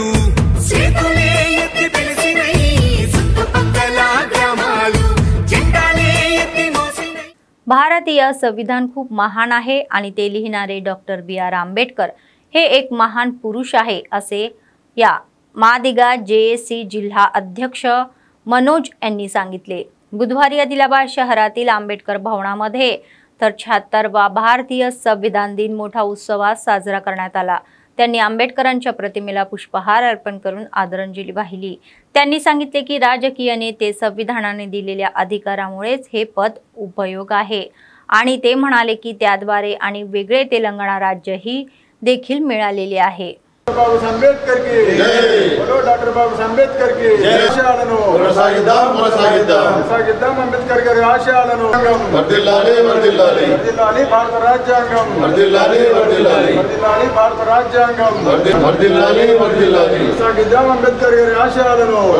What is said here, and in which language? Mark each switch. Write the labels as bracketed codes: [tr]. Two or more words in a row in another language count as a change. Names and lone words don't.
[te] చేతులే ఎత్తి పిలిచినై చుట్టుపక్కల ग्रामाలు, జెండాలే ఎత్తి మోసినై. [mr] भारतीय संविधान खूप महान आहे आणि ते लिहिणारे डॉक्टर BR आंबेडकर हे एक महान पुरुष आहे असे या मादिगा JAC जिल्हा अध्यक्ष मनोज यांनी सांगितले. बुधवारी आदिलाबाद शहरातील आंबेडकर भवनामध्ये तर 76वा भारतीय संविधान दिन मोठा उत्सवात साजरा करण्यात आला. त्यांनी आंबेडकरांच्या प्रतिमेला पुष्पहार अर्पण करून आदरांजली वाहिली. त्यांनी सांगितले की राजकीय नेते संविधानाने दिलेल्या अधिकारामुळेच हे पद उपयोग आहे आणि ते म्हणाले की त्याद्वारे आणि वेगळे तेलंगणा राज्यही देखील मिळालेले आहे. [hi] बाबा अंबेडकर की बोलो डॉक्टर बाबा अंबेडकर की [te] ఆశయాలను అంబేద్కర్ గారి ఆశయాలను వర్ధిల్లాలి వర్ధిల్లాలి వర్ధిల్లాలి భారత రాజ్యాంగం వర్ధిల్లాలి వర్ధిల్లాలి వర్ధిల్లాలి భారత రాజ్యాంగం వర్ధిల్లాలి వర్ధిల్లాలి సాగిద్దాం అంబేద్కర్ గారి ఆశయాలను